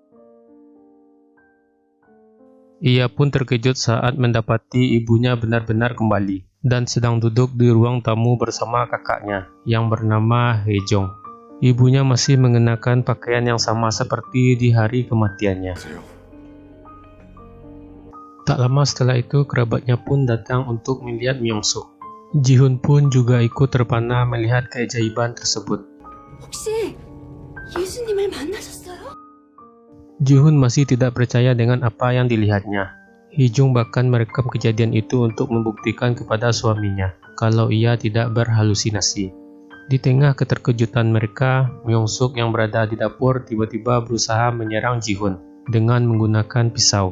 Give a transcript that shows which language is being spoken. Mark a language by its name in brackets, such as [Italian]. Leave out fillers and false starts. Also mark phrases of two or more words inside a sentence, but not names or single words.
[Indonesian] Ia pun terkejut saat mendapati ibunya benar-benar kembali dan sedang duduk di ruang tamu bersama kakaknya yang bernama Hye-jong. Ibunya masih mengenakan pakaian yang sama seperti di hari kematiannya. Tak lama setelah itu kerabatnya pun datang untuk melihat Myung-suk. Ji-hoon pun juga ikut terpana melihat keajaiban tersebut. [Korean] 혹시 예수님을 만나셨어요? [Indonesian] Ji-hoon masih tidak percaya dengan apa yang dilihatnya. Hye-jong bahkan merekam kejadian itu untuk membuktikan kepada suaminya kalau ia tidak berhalusinasi. Di tengah keterkejutan mereka, Myung-suk yang berada di dapur tiba-tiba berusaha menyerang Ji-hoon dengan menggunakan pisau.